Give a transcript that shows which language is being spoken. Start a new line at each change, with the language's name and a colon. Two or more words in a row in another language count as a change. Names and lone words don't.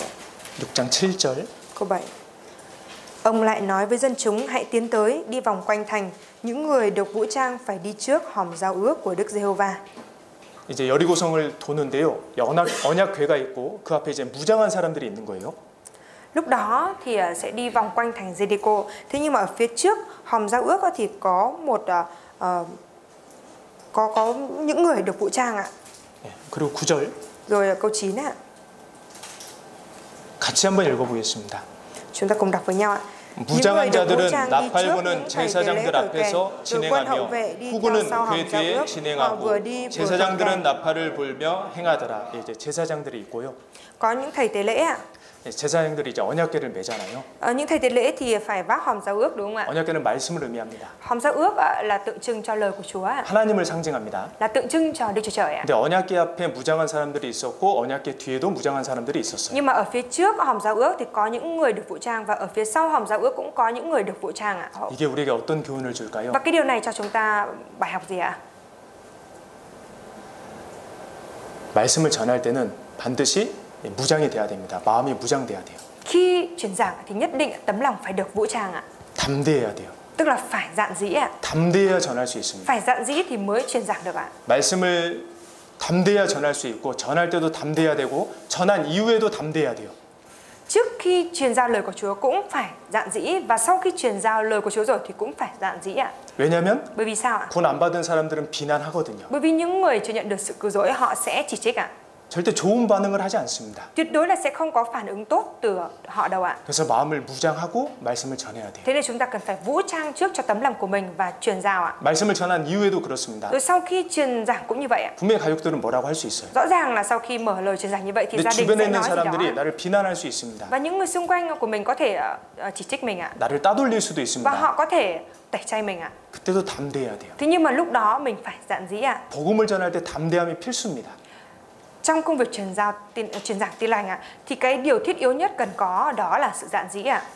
Korean: 6장 7절.
Vietnamese: Câu 7. Ông lại nói với dân chúng hãy tiến tới, đi vòng quanh thành, những người được vũ trang phải đi trước hòm giao ước của Đức Giê-hô-va.
Korean: 이제 여리고성을 도는데요. 언약 궤가 있고 그 앞에 이제 무장한 사람들이 있는 거예요.
Vietnamese: Lúc đó thì sẽ đi vòng quanh thành Jericho. Thế nhưng mà ở phía trước hòm giao ước thì có một có những người được vũ trang ạ.
Korean: 그리고 9절.
Vietnamese: Rồi câu 9 ạ.
Korean: 같이 한번 읽어보겠습니다.
Vietnamese: Chúng ta cùng đọc với nhau ạ.
Korean: 무장한 자들은 나팔부는 제사장들 앞에서 진행하며 후구는 궤 뒤에 진행하고 제사장들은 나팔을 불며 행하더라. 이제 제사장들이 있고요.
Vietnamese: Có những thầy tế lễ ạ.
Korean: 제사장들이 이제 언약궤를 매잖아요.
Vietnamese: Những thầy tế lễ thì phải vác hòm giao ước đúng không ạ?
Korean: 언약궤는 말씀을 의미합니다.
Vietnamese: Hòm giao ước là tượng trưng cho lời của Chúa ạ.
Korean: 하나님을 상징합니다.
Vietnamese: Là tượng trưng cho Đức Chúa Trời ạ.
Korean: 근데 언약궤 앞에 무장한 사람들이 있었고 언약궤 뒤에도 무장한 사람들이 있었어요.
Vietnamese: Nhưng mà ở phía trước hòm giao ước thì có những người được vũ trang và ở phía sau hòm giao ước cũng có những người được vũ trang ạ.
Korean: 이게 우리에게 어떤 교훈을 줄까요?
Vietnamese: Và cái điều này cho chúng ta bài học gì ạ?
Korean: 말씀을 전할 때는 반드시 무장이 돼야 됩니다. 마음이 무장돼야 돼요.
Vietnamese: Khi truyền giảng thì nhất định tấm lòng phải được vũ trang ạ.
Korean: 담대해야 돼요.
Vietnamese: Tức là phải dạn dĩ ạ.
Korean: 담대해야 전할 수 있습니다.
Vietnamese: Phải dạn dĩ thì mới truyền giảng được ạ.
Korean: 말씀을 담대해야 전할 수 있고 전할 때도 담대해야 되고 전한 이후에도 담대해야 돼요.
Vietnamese: Trước khi truyền giao lời của Chúa cũng phải dạn dĩ và sau khi truyền giao lời của Chúa rồi thì cũng phải dạn dĩ ạ.
Korean: 왜냐하면
Vietnamese: Bởi vì sao ạ?
Korean: 구원 안 받은 사람들은 비난하거든요.
Vietnamese: Bởi vì những người chưa nhận được sự cứu rỗi họ sẽ chỉ trích ạ.
Korean: 절대 좋은 반응을 하지 않습니다.
Vietnamese: Tuyệt đối là sẽ không có phản ứng tốt từ họ đâu ạ.
Korean: 그래서 마음을 무장하고 말씀을 전해야 돼요.
Vietnamese: Thế nên chúng ta cần phải vũ trang trước cho tấm lòng của mình và truyền giao ạ.
Korean: 말씀을 전한 이후에도 그렇습니다.
Vietnamese: Rồi sau khi truyền giảng cũng như vậy ạ.
Korean: 분명히 가족들은 뭐라고 할 수 있어요.
Vietnamese: Rõ ràng là sau khi mở lời truyền giảng như vậy thì
Korean: 근데
Vietnamese: gia đình
Korean: 주변에
Vietnamese: sẽ
Korean: 있는
Vietnamese: nói gì đó.
Korean: 사람들이 나를 비난할 수 있습니다.
Vietnamese: Và những người xung quanh của mình có thể chỉ trích mình ạ.
Korean: 나를 따돌릴 수도
Vietnamese: Và
Korean: 있습니다.
Vietnamese: họ có thể tẩy chay mình ạ.
Korean: 그때도 담대해야 돼요.
Vietnamese: Thế nhưng mà lúc đó mình phải dạn dĩ ạ.
Korean: 복음을 전할 때 담대함이 필수입니다.
Vietnamese: Trong công việc truyền giảng tin lành ạ, thì cái điều thiết yếu nhất cần có đó là sự dạn dĩ ạ.